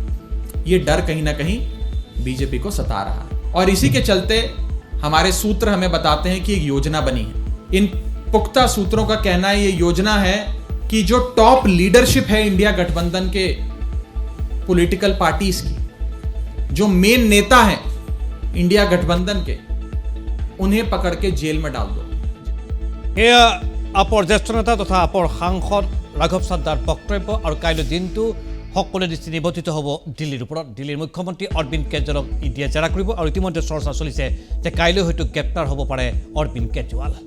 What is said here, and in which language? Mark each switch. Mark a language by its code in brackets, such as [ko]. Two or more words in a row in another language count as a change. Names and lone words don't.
[hi] ये डर कहीं ना कहीं बीजेपी को सता रहा है और इसी के चलते हमारे सूत्र हमें बताते हैं कि एक योजना बनी है। इन पुख्ता सूत्रों का कहना है ये योजना है कि जो [en] top leadership [hi] है इंडिया गठबंधन के [en] political parties [hi] की, जो मेन नेता हैं इंडिया गठबंधन के, उन्हें पकड़ के जेल में डाल दो। [as] এয়া আপৰ জ্যেষ্ঠ নেতা তথা আপৰ সাংসদ ৰাঘৱ চাদ্দাৰ বক্তব্য আৰু কাইলৈ দিনটো সকলোৱে দৃষ্টি নিবদ্ধিত হ'ব দিল্লীৰ ওপৰত। দিল্লীৰ মুখ্যমন্ত্ৰী অৰবিন্দ কেজৰিৱালক ইডিয়ে জেৰা কৰিব আৰু ইতিমধ্যে চৰ্চা চলিছে যে কাইলৈ হয়তো গ্ৰেপ্তাৰ হ'ব পাৰে অৰবিন্দ কেজৰিৱাল।